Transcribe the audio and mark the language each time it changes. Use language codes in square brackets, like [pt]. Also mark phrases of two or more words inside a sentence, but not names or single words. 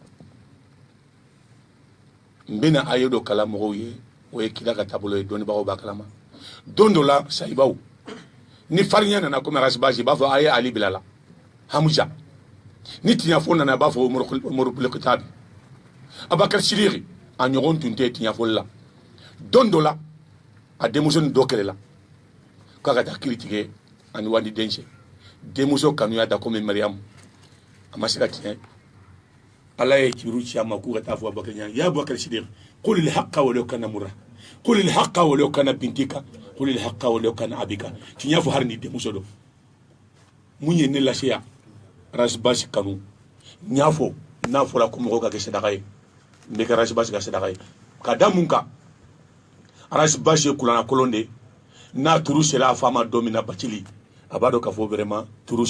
[bm] n bɛna a ye dɔ kala mɔgɔw ye o ye kira ka taabolo ye dɔnnibagaw b'a kalama don dɔ la sayibaw ni farinya nana komi Rasbach i b'a fɔ a ye Ali Bilala Hamuja ni tiɲɛfɔ nana a b'a fɔ Umaru Bulekitabi Abakar Sidiki a ɲɔgɔn tun tɛ tiɲɛfɔli la don dɔ la a denmuso ni dɔ kɛlɛla k'a ka taa kiri tigɛ ani wandi den cɛ denmuso kanuya da komi Mariamu a ma se ka tiɲɛ ala ye ciru ci a ma k'u ka taa fɔ Abakar ɲɛna ya Abakar Sidiki [ar] قل الحق ولو كان مرا قل الحق ولو كان بنتك قل الحق ولو كان أبيك [bm] tiɲɛ fɔ hari ni denmuso dɔ mun ye ne lase yan Rasbach kanu n y'a fɔ n'a fɔra ko mɔgɔw ka kɛ sadaka ye n bɛ kɛ Rasbach ka sadaka ye ka da mun kan Rasbach ye kuranna kolon de n'a turu sera a fa ma don min na Bacili a b'a dɔn k'a fɔ vraiment turu